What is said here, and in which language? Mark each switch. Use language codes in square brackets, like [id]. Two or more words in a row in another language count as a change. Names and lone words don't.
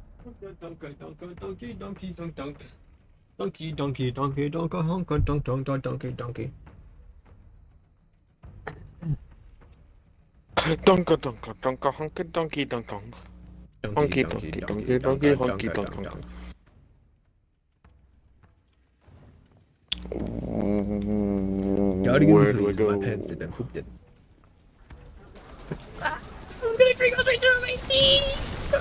[en] Donkey, donkey, donkey, donkey. Donkey, donkey, donkey, donkey, honka, donk, donk, donk, donkey, donkey. Donka donka donka honka donkey donk donk. Honky donkey donkey donkey honky donk donk. Guardian, Where do I please, my go? pants have been pooped in. I'm gonna drink all straight to my teeth!